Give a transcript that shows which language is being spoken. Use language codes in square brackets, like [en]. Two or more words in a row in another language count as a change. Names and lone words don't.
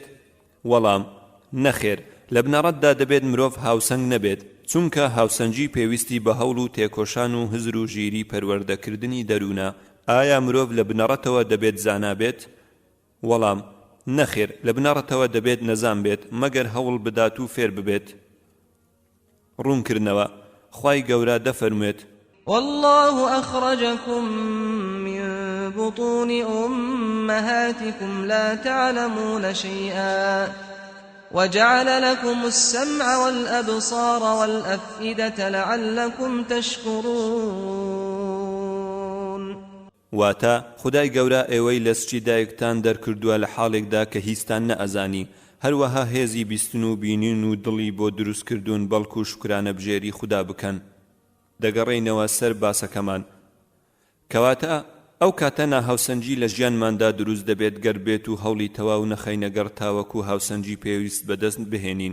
[ckb] وەڵام نەخێر، لە بنەڕەتدا دەبێت مرۆڤ هاوسەنگ نەبێت، چونکە هاوسەنگی پێویستی بە هەوڵ و تێکۆشان و هزر و ژیری پەروەردەکردنی دەروونە. ئایا مرۆڤ لە بنەڕەتەوە دەبێت زانا بێت؟ وەڵام نەخێر، لە بنەڕەتەوە دەبێت نەزان بێت مەگەر هەوڵ بدات و فێر ببێت. ڕوونکردنەوە. خوای گەورە دەفەرموێت: [ar] والله أخرجكم من بطون أمهاتكم لا تعلمون شيئا وجعل لكم السمع والأبصار والأفئدة لعلكم تشكرون. [ckb] واتە خودای گەورە ئێوەی لە سچی دایکتان دەرکردووە لە حاڵێکدا کە هیچتان نەئەزانی، هەروەها هێزی بیستن و بینین و دڵی بۆ دروستکردوون بەڵکو و شکرانە بژێری خوددا بکەن. دەگەڕێینەوە سەر باسەکەمان، کەواتە ئەو کاتە ناهاوسەنگی لە ژیانماندا دروست دەبێت گەر بێت و هەوڵی تەواو نەخەینەگەر تاوەکو هاوسەنگی پێویست بەدەست بهێنین.